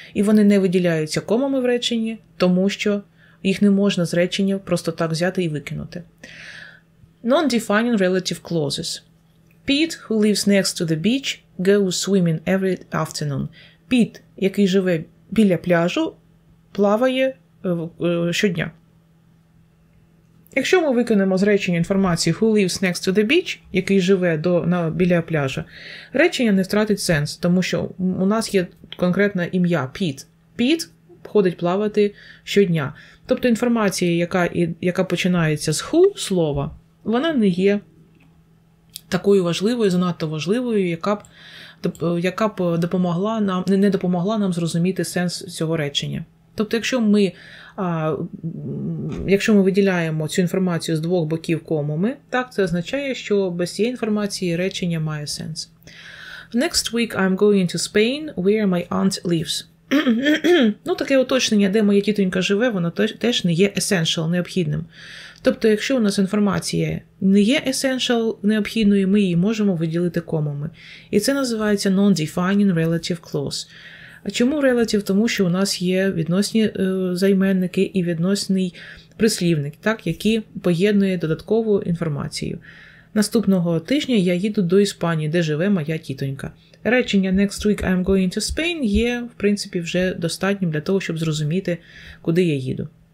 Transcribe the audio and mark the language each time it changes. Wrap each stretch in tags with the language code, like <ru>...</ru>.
<uk>І вони не виділяються комами в реченні, тому що їх не можна з речення просто так взяти і викинути.</uk> <en>Non-defining relative clauses. Pete, who lives next to the beach, goes swimming every afternoon.</en> <uk>Піт, який живе біля пляжу, плаває щодня. Якщо ми викинемо з речення інформації</uk> <en>who lives next to the beach,</en> <uk>який живе біля пляжу, речення не втратить сенс, тому що у нас є конкретне ім'я Піт. Піт ходить плавати щодня. Тобто інформація, яка починається з who слова, вона не є такою важливою, занадто важливою, яка б яка б допомогла нам, не допомогла нам зрозуміти сенс цього речення. Тобто, якщо ми виділяємо цю інформацію з двох боків комами, так, це означає, що без цієї інформації речення має сенс.</uk> <en>Next week I'm going to Spain, where my aunt lives.</en> <uk>Ну, таке уточнення, де моя тітонька живе, воно теж не є essential, необхідним. Тобто, якщо у нас інформація не є essential необхідною, ми її можемо виділити комами. І це називається non-defining relative clause. А чому relative? Тому що у нас є відносні займенники і відносний прислівник, так, які поєднує додаткову інформацію. Наступного тижня я їду до Іспанії, де живе моя тітонька. Речення</uk> <en>next week I'm going to Spain</en> <uk>є, в принципі, вже достатнім для того, щоб зрозуміти, куди я їду.</uk>